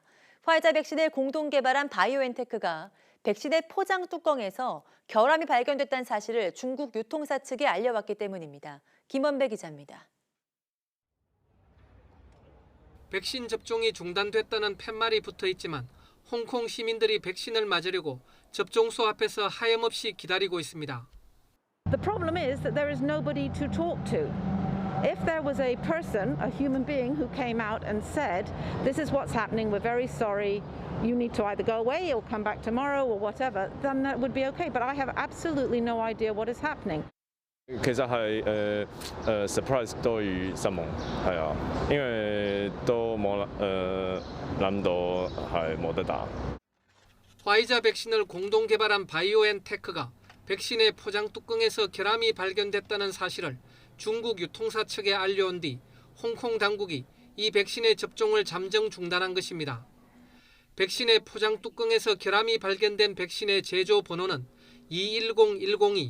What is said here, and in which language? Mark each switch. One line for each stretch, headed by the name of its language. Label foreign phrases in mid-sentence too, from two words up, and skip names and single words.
Korean: 화이자 백신을 공동 개발한 바이오엔테크가 백신의 포장 뚜껑에서 결함이 발견됐다는 사실을 중국 유통사 측에 알려왔기 때문입니다. 김원배 기자입니다. 백신 접종이 중단됐다는 팻말이 붙어 있지만 홍콩 시민들이 백신을 맞으려고 접종소 앞에서 하염없이 기다리고 있습니다.
English: The problem is that there is nobody to talk to. If there was a person, a human being who came out and said, this is what's happening, we're very sorry, you need to either go away or come back tomorrow or whatever, then that would be okay. But I have absolutely no idea what is happening.
Cantonese: 其實係surprise 多於失望，係啊，因為都冇諗到係冇得打。
Korean: 화이자 백신을 공동 개발한 바이오엔테크가 백신의 포장 뚜껑에서 결함이 발견됐다는 사실을 중국 유통사 측에 알려온 뒤 홍콩 당국이 이 백신의 접종을 잠정 중단한 것입니다. 백신의 포장 뚜껑에서 결함이 발견된 백신의 제조 번호는 210-102.